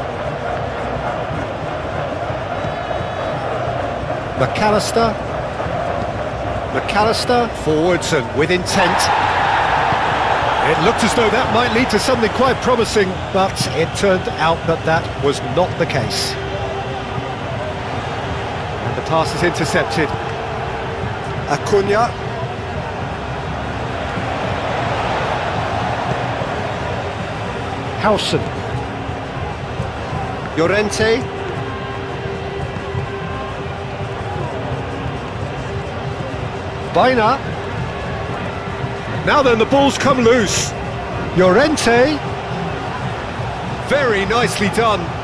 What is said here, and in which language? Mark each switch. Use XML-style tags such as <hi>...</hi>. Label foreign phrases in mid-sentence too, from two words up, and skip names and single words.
<en>McAllister forwards and with intent. It looked as though that might lead to something quite promising, but it turned out that that was not the case. And the pass is intercepted. Acuna. Howson. Llorente. Baina. Now then, the ball's come loose. Llorente. Very nicely done.</en>